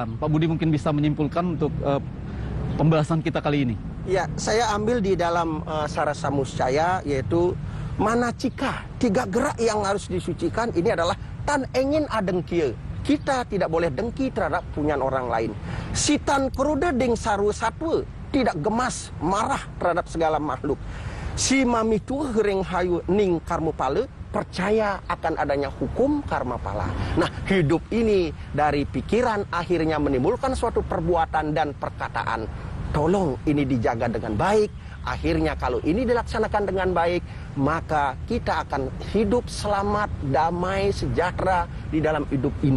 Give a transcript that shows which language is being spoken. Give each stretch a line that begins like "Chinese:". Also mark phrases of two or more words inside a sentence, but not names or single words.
Indonesian: Pak Budi mungkin bisa menyimpulkan untuk pembahasan kita kali ini. Ya, saya ambil di dalam Sarasamusaya, yaitu manacika, 3 gerak yang harus disucikan. Ini adalah
Kawi: tan engin adengkia.
Indonesian: Kita tidak boleh dengki terhadap punyaan orang lain.
Kawi: Sitan keruda deng saru satwa,
Indonesian: tidak gemas, marah terhadap segala makhluk.
Kawi: Si mamitu hering hayu ning karma pala,
Indonesian: percaya akan adanya hukum karma pala. Nah, hidup ini dari pikiran akhirnya menimbulkan suatu perbuatan dan perkataan. Tolong ini dijaga dengan baik. Akhirnya kalau ini dilaksanakan dengan baik, maka kita akan hidup selamat, damai, sejahtera di dalam hidup ini.